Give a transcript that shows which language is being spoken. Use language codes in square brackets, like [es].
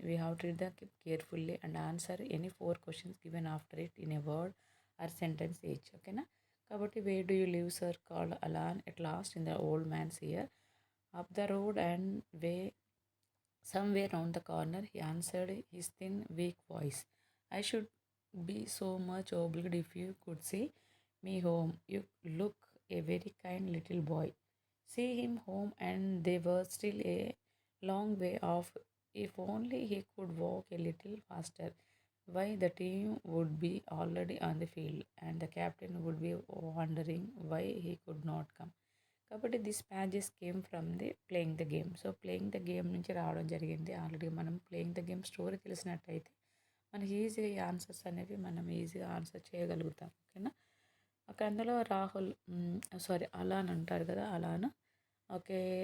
[en] We have to read the carefully and answer any 4 questions given after it in a word or sentence each. ఓకేనా. కాబట్టి where do you live sir called Alan at last in the old man's ear up the road and way somewhere round the corner, he answered his thin, weak voice. I should be so much obliged if you could see me home. You look a very kind little boy. See him home, and they were still a long way off. If only he could walk a little faster. Why, the team would be already on the field, and the captain would be wondering why he could not come. కాబట్టి this pages came from the playing the game. So, playing the game [te] నుంచి రావడం జరిగింది. Already మనం playing the game story తెలిసినట్టయితే మనకి ఈజీగా ఈ answers అనేవి మనం ఈజీగా ఆన్సర్ చేయగలుగుతాం. ఓకేనా. ఓకే. అందులో రాహుల్ అలాన్ అంటారు కదా, అలాన్. ఓకే.